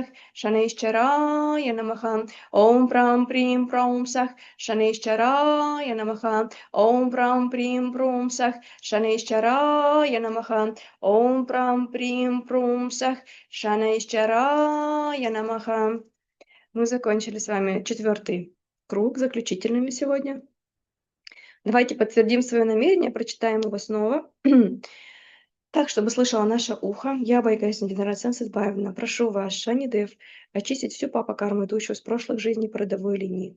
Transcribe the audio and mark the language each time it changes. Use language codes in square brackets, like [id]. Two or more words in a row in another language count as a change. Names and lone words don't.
[sa] शनैश्चराय नमः। ॐ प्रां प्रीं प्रौं सः. शनैश्चराय नमः। ॐ प्रां प्रीं प्रौं सः. शनैश्चराय नमः। ॐ प्रां प्रीं प्रौं सः. शनैश्चराय नमः. [ru] Мы закончили с вами 4-й круг, заключительными сегодня. Давайте подтвердим свое намерение, прочитаем его снова. Так, чтобы слышало наше ухо, я, Байгайзен Динарацен Сызбаевна, прошу вас, Шанидев, очистить всю папа-карму, идущую с прошлых жизней по родовой линии.